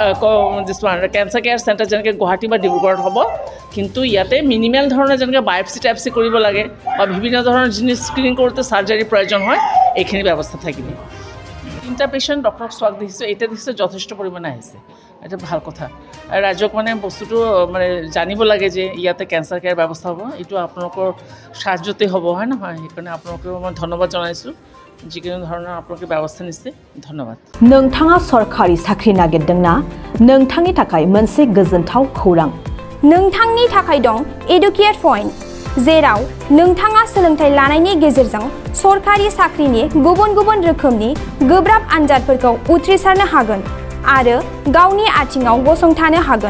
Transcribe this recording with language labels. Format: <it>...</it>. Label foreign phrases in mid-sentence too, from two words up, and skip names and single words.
<en>cancer care centre</en> <as>যেনেকৈ গুৱাহাটী বা ডিব্ৰুগড়ত হ'ব কিন্তু ইয়াতে মিনিমেল ধৰণৰ যেনেকৈ বায়পচি টাইপচি কৰিব লাগে বা বিভিন্ন ধৰণৰ যিখিনি স্ক্ৰিনিং কৰোঁতে চাৰ্জাৰীৰ প্ৰয়োজন হয় এইখিনি ব্যৱস্থা থাকিব 3টা পেচেণ্ট ডক্টৰক চোৱাক দেখিছোঁ এতিয়া দেখিছোঁ যথেষ্ট পৰিমাণে আহিছে এটা ভাল কথা ৰাজ্যক মানে বস্তুটো মানে জানিব লাগে যে ইয়াতে</as> <en>cancer care</en> <as>ব্যৱস্থা হ'ব এইটো আপোনালোকৰ সাহায্যতে হ'ব হয় নহয় সেইকাৰণে আপোনালোকেও মই ধন্যবাদ জনাইছোঁ যিকোনো ধৰণৰ আপোনালোকে ব্যৱস্থা নিছে ধন্যবাদ</as> <brx>नोंथाङा सरखारि साख्रि नागिरदोंना नोंथांनि थाखाय मोनसे गोजोनथाव खौरां नोंथांनि थाखाय दं एडुकेट पइन्ट जेराव नोंथाङा सोलोंथाइ लानायनि गेजेरजों सरखारि साख्रिनि गुबुन गुबुन रोखोमनि गोब्राब आनजादफोरखौ उथ्रिसारनो हागोन आरो गावनि आथिङाव गसंथानो हागोन</brx>